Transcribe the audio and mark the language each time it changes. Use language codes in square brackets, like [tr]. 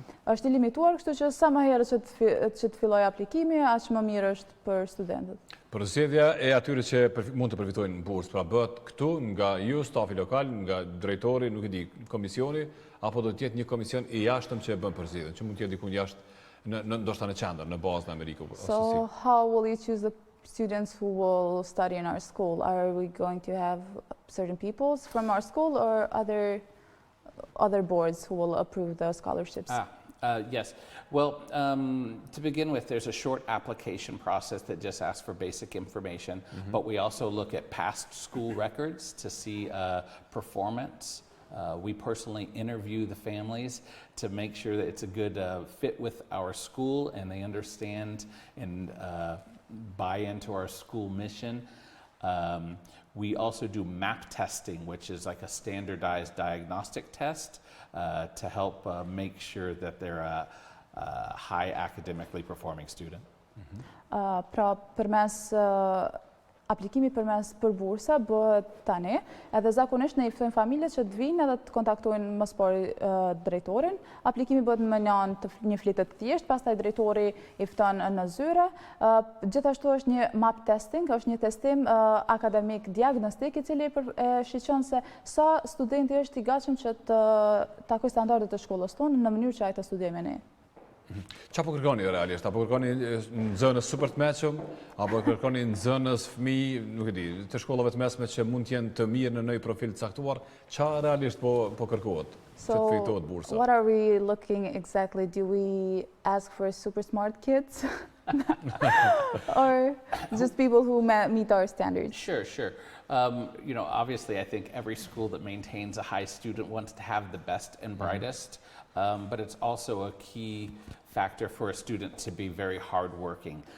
[sq] Është i limituar, kështu që sa më herët që të filloj aplikimi, aq më mirë është për studentët. Përzgjedhja e atyre që mund të përfitojnë bursë, pra bëhet këtu nga ju, stafi lokal, nga drejtori, nuk e di, komisioni, apo do të jetë një komision i jashtëm që e bën përzgjedhjen, që mund të jetë dikun jashtë ndoshta në qendër, në bazë në Amerikë. [en] So how will you choose the students who will study in our school? Are we going to have certain people from our school or other boards who will approve the scholarships? Yes. Well, to begin with, there's a short application process that just asks for basic information, but we also look at past school records to see performance. We personally interview the families to make sure that it's a good fit with our school and they understand and buy into our school mission. We also do MAP testing, which is like a standardized diagnostic test to help make sure that they're a high academically performing student. [sq] Pra përmes aplikimi për bursa bëhet tani, edhe zakonisht ne i ftojmë familjet që të vinë edhe të kontaktojnë më së pari drejtorin. Aplikimi bëhet me një fletë të thjeshtë, pastaj drejtori i fton në zyre. Gjithashtu është një map testing, është një testim akademik diagnostik i cili shqyqon se sa studenti është i gatshëm që të takoj standardet të shkollës tonë në mënyrë që ai të studiojë me ne. Qa po kërkoni realisht? Apo kërkoni në zënës super të meqëm? Apo kërkoni në zënës fëmijë, nuk e di, të shkollave të mesme që mund t'jenë të mirë në një profil të caktuar? Qa realisht po kërkohet që të fitohet bursa? [en] What are we looking exactly? Do we ask for super smart kids? Or just people who meet our standards? Sure. Obviously, I think every school that maintains a high student wants to have the best and brightest, but it's also a key factor for a student to be very hardworking.